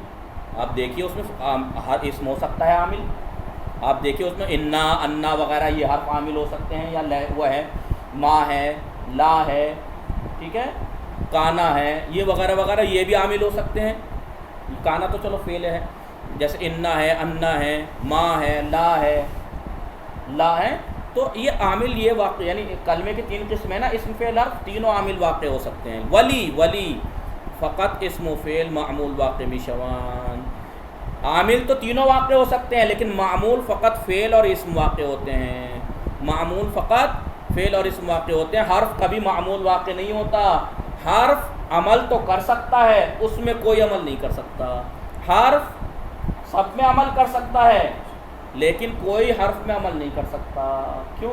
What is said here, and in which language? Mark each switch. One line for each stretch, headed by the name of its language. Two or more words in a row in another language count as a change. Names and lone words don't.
Urdu: آپ دیکھیے اس میں ہر اسم ہو سکتا ہے عامل، آپ دیکھیے اس میں انا، انا وغیرہ یہ حرف عامل ہو سکتے ہیں، یا وہ ہے ما ہے، لا ہے، ٹھیک ہے، کانا ہے، یہ وغیرہ وغیرہ یہ بھی عامل ہو سکتے ہیں۔ کانا تو چلو فعل ہے، جیسے انا ہے، انا ہے، ما ہے، لا ہے، تو یہ عامل یہ واقع یعنی کلمے کی 3 قسم ہے نا، اسم فعل حرف، تینوں عامل واقع ہو سکتے ہیں۔
Persian: ولی فقط اسم و فعل معمول واقع میشوان،
Urdu: عامل تو تینوں واقع ہو سکتے ہیں لیکن معمول فقط فعل اور اسم واقع ہوتے ہیں، معمول فقط فعل اور اسم واقع ہوتے ہیں۔ حرف کبھی معمول واقع نہیں ہوتا، حرف عمل تو کر سکتا ہے، اس میں کوئی عمل نہیں کر سکتا، حرف سب میں عمل کر سکتا ہے لیکن کوئی حرف میں عمل نہیں کر سکتا، کیوں؟